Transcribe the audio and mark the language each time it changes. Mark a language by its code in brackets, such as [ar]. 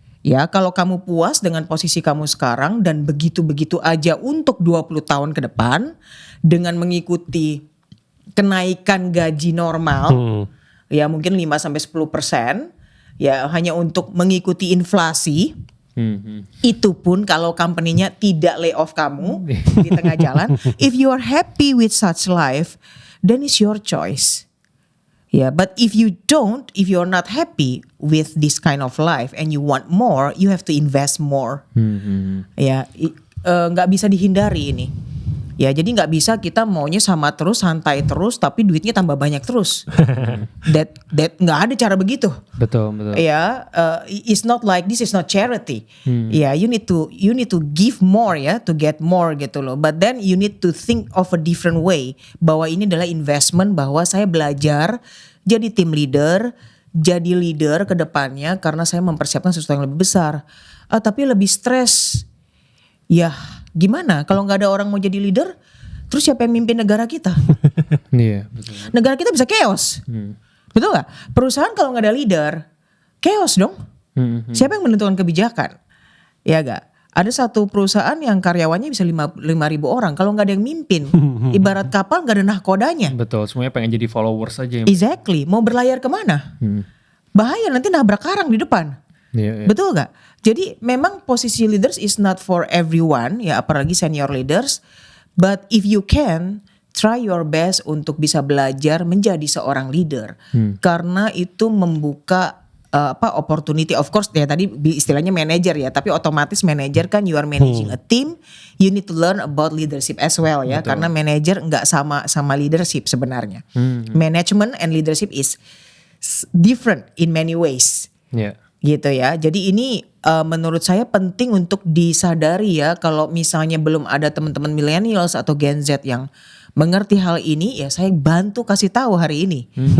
[id] Ya, kalau kamu puas dengan posisi kamu sekarang dan begitu-begitu aja untuk 20 tahun ke depan dengan mengikuti kenaikan gaji normal, ya mungkin 5-10%, ya hanya untuk mengikuti inflasi. Itu pun kalau company-nya tidak lay off kamu di tengah jalan. [en] If you are happy with such life, then it's your choice. Yeah, but if you're not happy with this kind of life and you want more, you have to invest more. Ya, [id] nggak bisa dihindari ini. Ya jadi nggak bisa kita maunya sama terus, santai terus, tapi duitnya tambah banyak terus. that nggak ada cara begitu. Betul. [en] Ya, it's not like this is not charity. Ya, you need to give more ya, to get more [id] gitu loh. [en] But then you need to think of a different way, [id] bahwa ini adalah investment, bahwa saya belajar jadi team leader, jadi leader ke depannya karena saya mempersiapkan sesuatu yang lebih besar. Tapi lebih stres. Ya, gimana kalau nggak ada orang mau jadi leader, terus siapa yang mimpin negara kita? Iya, betul. Negara kita bisa chaos. Betul gak? Perusahaan kalau nggak ada leader, chaos dong. Siapa yang menentukan kebijakan? Ya gak? Ada satu perusahaan yang karyawannya bisa 5.000 orang. Kalau nggak ada yang mimpin, ibarat kapal nggak ada nahkodanya. Betul, semuanya pengen jadi followers aja. Exactly. Mau berlayar kemana? Bahaya, nanti nabrak karang di depan. Iya. Betul gak? Jadi memang posisi [en] leaders is not for everyone, [id] ya apalagi senior leaders. [en] But if you can, try your best [id] untuk bisa belajar menjadi seorang leader. Karena itu membuka opportunity. [en] Of course [id] ya tadi istilahnya manager ya, tapi otomatis manager kan [en] you are managing a team, you need to learn about leadership as well ya. [id] Betul. Karena manager nggak sama leadership sebenarnya. [en] Management and leadership is different in many ways. [id] Iya. Gitu ya. Jadi ini menurut saya penting untuk disadari ya, kalau misalnya belum ada teman-teman millennials atau Gen Z yang mengerti hal ini, ya saya bantu kasih tahu hari ini.